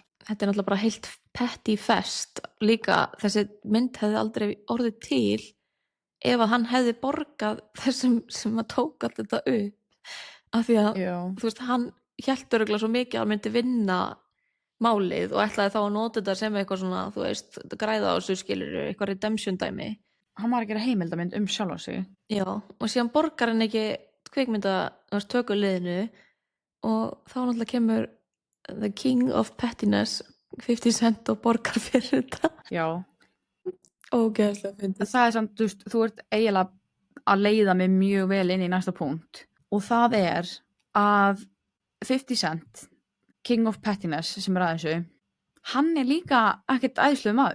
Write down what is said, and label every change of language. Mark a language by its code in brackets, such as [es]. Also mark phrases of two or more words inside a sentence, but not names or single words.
[is] Þetta er náttúrulega bara heilt [en] petty fest [is] líka, þessi mynd hefði aldrei orðið til ef að hann hefði borgað þessum sem að tók allt þetta upp, af því að þú veist, hann hélt örugglega svo mikið að hann myndi vinna málið og ætlaði þá að nota þetta sem eitthvað svona, þú veist, græða á þessu, skilur, eitthvað redemption dæmi. Hann var að gera heimildamynd sjálfa sig. Já, og síðan borgar hann ekki tökuliðinu og þá náttúrulega kemur [en] the king of pettiness [is] 50 Cent og borgar fyrir þetta. Já. Ógeðslega fyndið. Það er samt, þú veist, þú ert eiginlega að leiða mig mjög vel inn í næsta punkt og það er að 50 Cent, [en] king of pettiness [is] sem er að þessu, hann er líka ekkert æðislegur maður.